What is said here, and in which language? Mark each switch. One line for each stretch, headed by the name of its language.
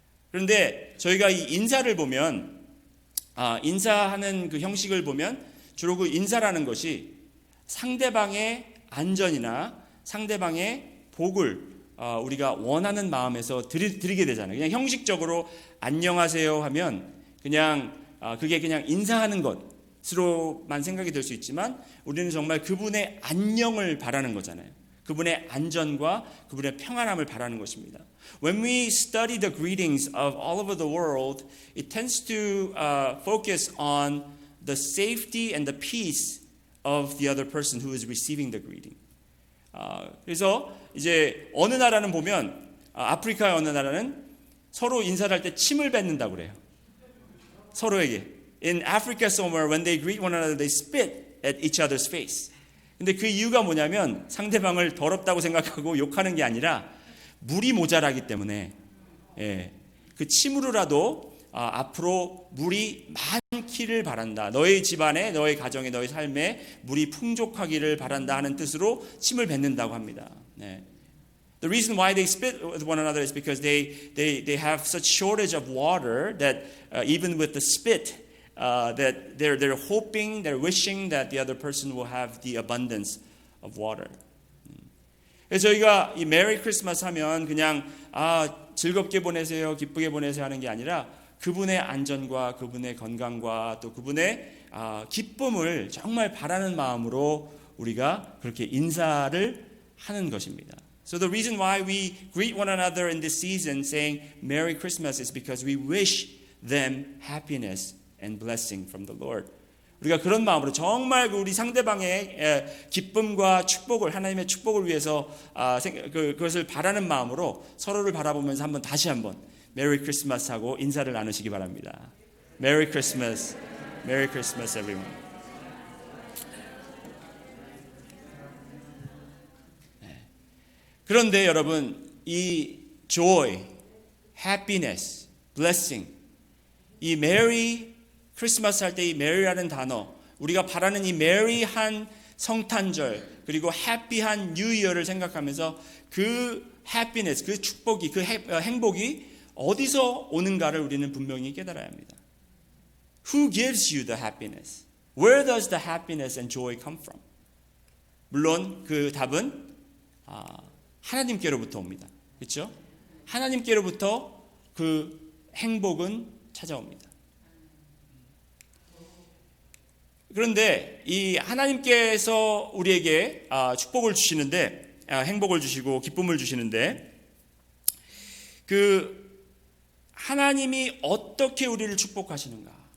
Korean: 그런데 저희가 이 인사를 보면 인사하는 그 형식을 보면 주로 그 인사라는 것이 상대방의 안전이나 상대방의 복을 우리가 원하는 마음에서 드리게 되잖아요. 그냥 형식적으로 안녕하세요 하면 그냥 그게 그냥 인사하는 것으로만 생각이 될 수 있지만 우리는 정말 그분의 안녕을 바라는 거잖아요. 그분의 안전과 그분의 평안함을 바라는 것입니다.
English: When we study the greetings of all over the world, it tends to focus on the safety and the peace of the other person who is receiving the greeting.
Korean: 그래서 이제 어느 나라는 보면 아프리카의 어느 나라는 서로 인사를 할 때 침을 뱉는다고 그래요. 서로에게.
English: In Africa somewhere, when they greet one another, they spit at each other's face.
Korean: 근데 그 이유가 뭐냐면 상대방을 더럽다고 생각하고 욕하는 게 아니라 물이 모자라기 때문에 그 침으로라도 앞으로 물이 많기를 바란다. 너의 집안에, 너의 가정에, 너의 삶에 물이 풍족하기를 바란다 하는 뜻으로 침을 뱉는다고 합니다.
English: The reason why they spit with one another is because they have such shortage of water that even with the spit that they're hoping, they're wishing that the other person will have the abundance of water.
Korean: 그래서 저희가 이 메리 크리스마스 하면 그냥 즐겁게 보내세요, 기쁘게 보내세요 하는 게 아니라 그분의 안전과 그분의 건강과 또 그분의 기쁨을 정말 바라는 마음으로 우리가 그렇게 인사를 하는 것입니다.
English: So the reason why we greet one another in this season saying Merry Christmas is because we wish them happiness and blessing from the Lord.
Korean: 우리가 그런 마음으로 정말 우리 상대방의 기쁨과 축복을 하나님의 축복을 위해서 그것을 바라는 마음으로 서로를 바라보면서 다시 한번 메리 크리스마스 하고 인사를 나누시기 바랍니다. 메리 크리스마스, 메리 크리스마스 everyone. 그런데 여러분 이 joy, happiness, blessing 이 메리 크리스마스 할 때 이 메리라는 단어 우리가 바라는 이 메리한 성탄절 그리고 해피한 뉴 이어를 생각하면서 그 해피니스 그 축복이 그 행복이 어디서 오는가를 우리는 분명히 깨달아야 합니다.
English: Who gives you the happiness? Where does the happiness and joy come from?
Korean: 물론 그 답은 하나님께로부터 옵니다. 그렇죠? 하나님께로부터 그 행복은 찾아옵니다. 그런데 이 하나님께서 우리에게 축복을 주시는데 행복을 주시고 기쁨을 주시는데 그 하나님이 어떻게 우리를 축복하시는가?